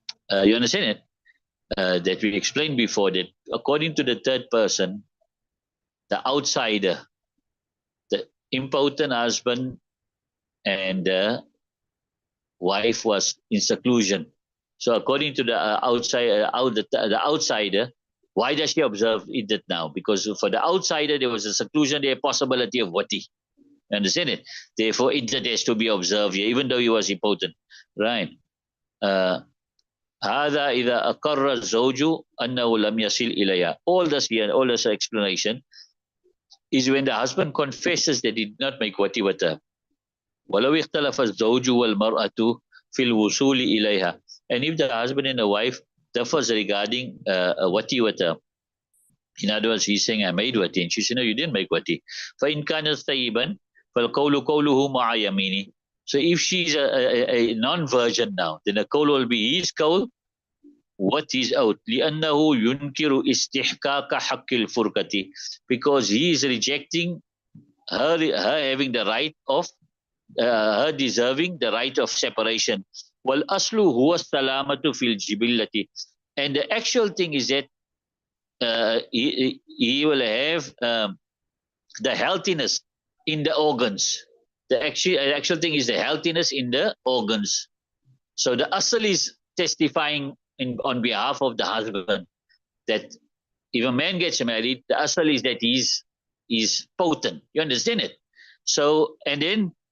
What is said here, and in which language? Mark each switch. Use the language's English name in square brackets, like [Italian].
[English] You understand it? That we explained before, that according to the third person, the outsider, the impotent husband and the wife was in seclusion. So according to the the outsider, why does she observe iddat now? Because for the outsider, there was a seclusion, there possibility of wati. You understand it? Therefore, iddat has to be observed here, even though he was impotent. Right? [Arabic] هذا إذا أقر الزوج أنه لم يصل إليها. [English] All this here, all this explanation is when the husband confesses that he did not make wati with her. [Arabic] ولو اختلف الزوج والمرأة في الوصول إليها. [English] And if the husband and the wife differs regarding wati with her, in other words, he's saying I made wati, and she said no, you didn't make wati. [Arabic] فإن كان ثيبا فالقول قوله مع يمينه. [English] So if she's a non-virgin now, then the qawl will be his qawl, what is out. [Arabic] لأنه ينكر استحقاق حق الفرقة, [English] because he is rejecting her having the right of her deserving the right of separation. [Arabic] والأصل هو السلامة في الجبلة. [English] And the actual thing is that he will have the healthiness in the organs. The actual thing is the healthiness in the organs. So the asl is testifying on behalf of the husband that if a man gets married, the asl is that he's potent. You understand it? So, and then